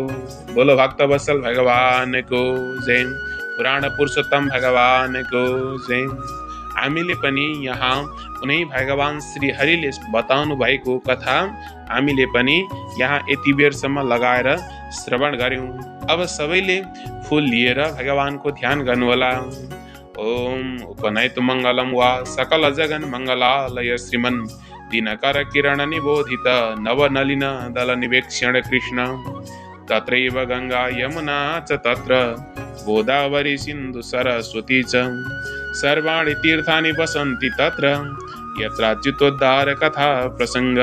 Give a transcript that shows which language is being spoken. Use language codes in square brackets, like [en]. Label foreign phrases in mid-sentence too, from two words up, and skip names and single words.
[ne] बोलो भक्तवत्सल भगवानको जय, पुराण पुरुषोत्तम भगवानको जय। हामीले पनि यहाँ कुनै भगवान श्री हरिले बताउनु भएको कथा हामीले पनि यहाँ यति बेरसम्म लगाएर श्रवण गर्यौं। अब सबैले फूल लिएर भगवानको ध्यान गर्नुहोला। [sa] ओम उपनयतु मङ्गलं वा सकल जगन मङ्गलालय श्रीमन् दिनकर किरण निबोधित नवनलिन दल निवेक्षण कृष्ण। तत्रैव गंगा यमुना च तत्र गोदावरी सिन्धु सरस्वती च सर्वाणि तीर्थानि वसन्ति तत्र यत्राच्युतोद्धार कथा प्रसंग।